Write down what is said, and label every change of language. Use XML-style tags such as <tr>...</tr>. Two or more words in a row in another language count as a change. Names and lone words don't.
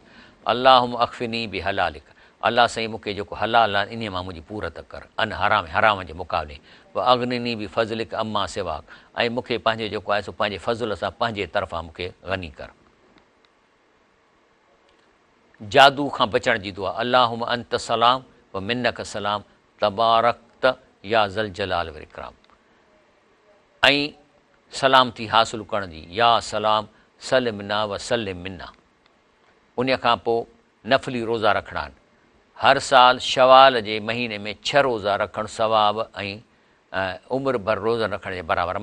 <ar>اللهم اكفني بحلالك,</ar> <sd>अलाह साईं मूंखे जेको हलाल आहे इन मां मुंहिंजी पूरत कर,</sd> <ar>عن حرام</ar> <sd>हराम जे मुक़ाबले,</sd> <ar>وأغنني بفضلك عمن سواك,</ar> <sd>ऐं मूंखे पंहिंजे जेको आहे सो पंहिंजे फ़ज़ुल सां पंहिंजे तरफ़ां मूंखे ग़नी कर। जादू खां बचण जी दुआ,</sd> <ar>اللهم أنت السلام ومنك السلام تباركت يا ذا الجلال والإكرام,</ar> <sd>ऐं सलामती हासिलु करण जी,</sd> <ar>يا سلام سلمنا وسلمنا.</ar> <sd>उन खां पोइ नफ़ली रोज़ा रखणा आहिनि, हर साल शवाल जे महीने में 6 रोज़ा रखणु सवाब ऐं उमिरि भर रोज़ा रखण जे बराबरि।</sd>